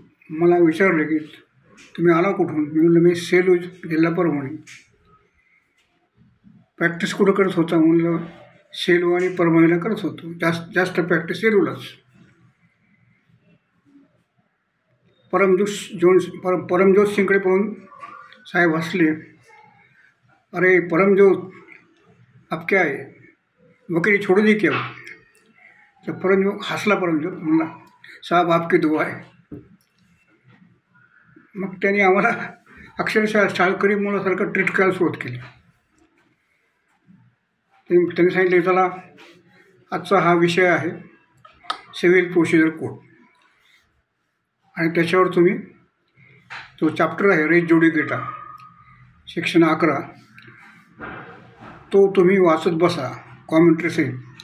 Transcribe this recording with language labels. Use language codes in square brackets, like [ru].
[mr] मला विचारलं की तुम्ही आला कुठून? मी म्हणलं मी सेलू जिल्हा परभणी. प्रॅक्टिस कुठं करत होता? म्हणलं सेलू आणि परभणीला करत होतो. जास्त प्रॅक्टिस सेलूलाच. परमज्योत सिंगकडे पाहून साहेब हसले. [hi] अरे परमज्योत, अब क्या है, वकील छोड़ दी क्या? [mr] तर परमज्योत हसला. परमज्योत म्हणला [hi] साहब आपकी दुआ [mr] आहे. मग त्यांनी आम्हाला अक्षरशः शाळकरी मुलासारखं ट्रीट करायला सुरुवात केली. त्यांनी सांगितले चला आजचा हा विषय आहे सिव्हिल प्रोसिजर कोड, आणि त्याच्यावर तुम्ही तो चॅप्टर आहे रेस जुडिकेटा सेक्शन 11 तो तुम्ही वाचत बसा कॉमेंट्री सहित.